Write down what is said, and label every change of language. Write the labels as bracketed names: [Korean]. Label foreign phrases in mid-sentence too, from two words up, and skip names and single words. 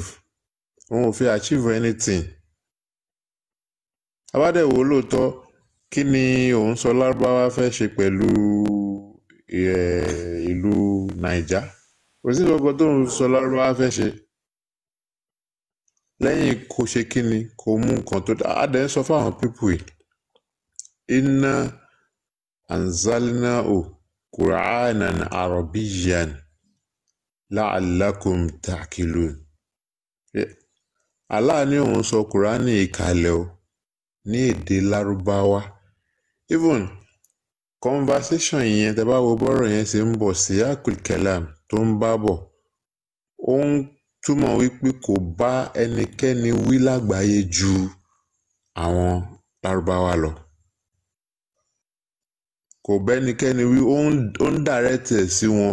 [Yoruba] Òun ò fi [English] achieve anything. [Yoruba] Abádẹ́wò lóòótọ́ kí ni òun sọ lárúbáwá fẹ́ ṣe pẹ̀lú ìlú Naija? Kò sí gbogbo tó ń sọ lárúbáwá fẹ́ ṣe lẹ́yìn kó ṣe kí ni kó mú nǹkan tó dáa. Adẹ́ sọ fáwọn pípù yìí [Arabic] إنا أنزلناه قرآنا عربيا لعلكم تعقلون. [Yoruba] Allah ní òun sọ Kùránì ìkàlẹ̀ o ní èdè lárúbáwá. [English] Even conversation [Yoruba] yẹn tẹ́ bá wo bọ́rọ̀ yẹn ṣe ń bọ̀ sí akul kalam tó ń bá bọ̀, ó ń túmọ̀ wípé kò bá ẹnikẹ́ni wí lágbàáyé ju àwọn lárúbáwá lọ. Kò bá ẹnikẹ́ni wí, ó ń direct sí wọn.